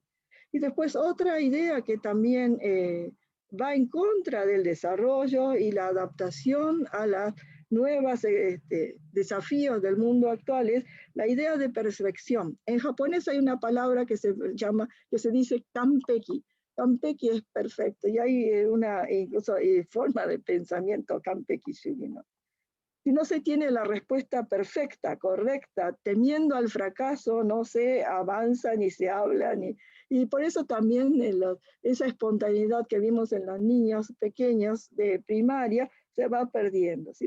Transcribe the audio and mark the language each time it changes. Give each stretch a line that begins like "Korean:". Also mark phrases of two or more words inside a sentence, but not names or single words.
Spanish: Y después otra idea que también va en contra del desarrollo y la adaptación a las nuevos desafíos del mundo actual es la idea de perfección. En japonés hay una palabra que se dice kanpeki. Kanpeki es perfecto y hay una incluso forma de pensamiento
Japanese: 完璧主義,
Spanish: ¿no? Si no se tiene la respuesta perfecta, correcta, temiendo al fracaso, no se avanza ni se habla. Y por eso también esa espontaneidad que vimos en los niños pequeños de primaria se va perdiendo, ¿sí?